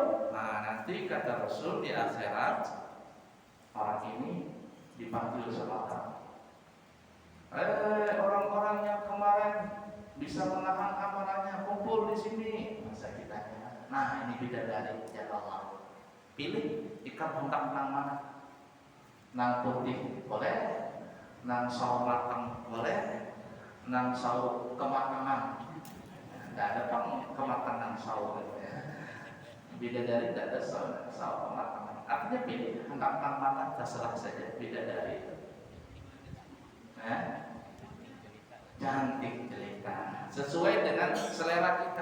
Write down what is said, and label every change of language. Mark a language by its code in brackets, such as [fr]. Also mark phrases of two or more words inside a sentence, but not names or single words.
[bjn] Nah, nanti kata Rasul di akhirat orang ini dipanggil sama orang-orang yang kemarin bisa menahan amarahnya kumpul di sini. Masa kita nah ini bidadari ya Allah. Pilih ikan hendak nang mana? Nang putih boleh, nang sawo matang boleh, nang sawo kematangan. Tidak ada kematangan sawo. Bidadari tidak ada sawo kematangan. Artinya pilih hendak nang mana, terserah saja bidadari itu. Cantik jelita, sesuai dengan selera kita.